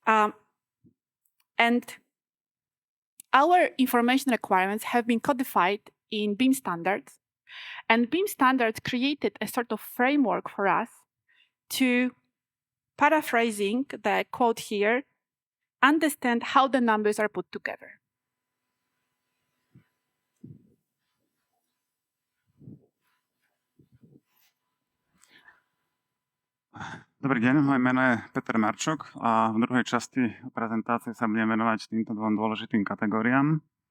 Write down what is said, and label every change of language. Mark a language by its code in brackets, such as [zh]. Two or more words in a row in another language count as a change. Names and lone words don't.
[en] And our information requirements have been codified in BIM standards. And BIM standards created a sort of framework for us to, paraphrasing the quote here, understand how the numbers are put together. [sk] Dobrý deň, moje meno je Peter Marčok a v druhej časti prezentácie sa budem venovať týmto dvom dôležitým kategóriám.